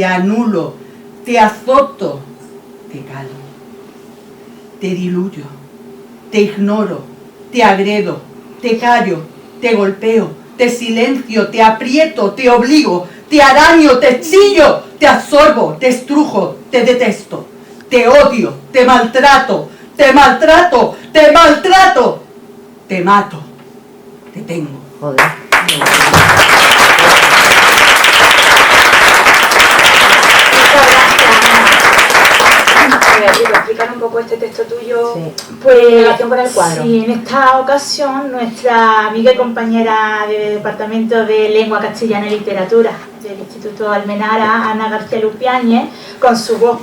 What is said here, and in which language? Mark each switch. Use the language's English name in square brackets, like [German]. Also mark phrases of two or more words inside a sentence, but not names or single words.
[Spanish] anulo, te azoto, te calmo, te diluyo, te ignoro, te agredo, te callo, te golpeo, te silencio, te aprieto, te obligo, te araño, te chillo, te absorbo, te estrujo, te detesto, te odio, te maltrato, te maltrato, te maltrato, te mato, te tengo. Joder. Explicar un poco este texto tuyo Pues, en relación con el cuadro. Sí, en esta ocasión nuestra amiga y compañera del Departamento de Lengua Castellana y Literatura del Instituto Almenara, Ana García Lupiáñez, con su voz